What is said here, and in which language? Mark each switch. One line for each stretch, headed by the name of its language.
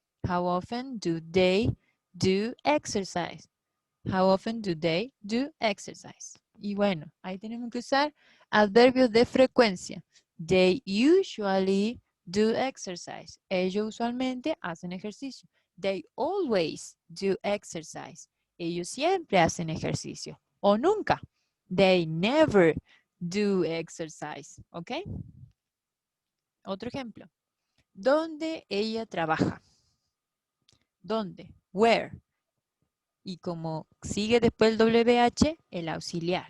English: How often do they do exercise? How often do they do exercise?
Spanish: Y bueno, ahí tenemos que usar adverbios de frecuencia.
English: They usually do exercise.
Spanish: Ellos usualmente hacen ejercicio.
English: They always do exercise.
Spanish: Ellos siempre hacen ejercicio. O nunca.
English: They never do exercise. ¿Ok?
Spanish: Otro ejemplo. ¿Dónde ella trabaja? ¿Dónde? Where? Y como sigue después el WH, el auxiliar.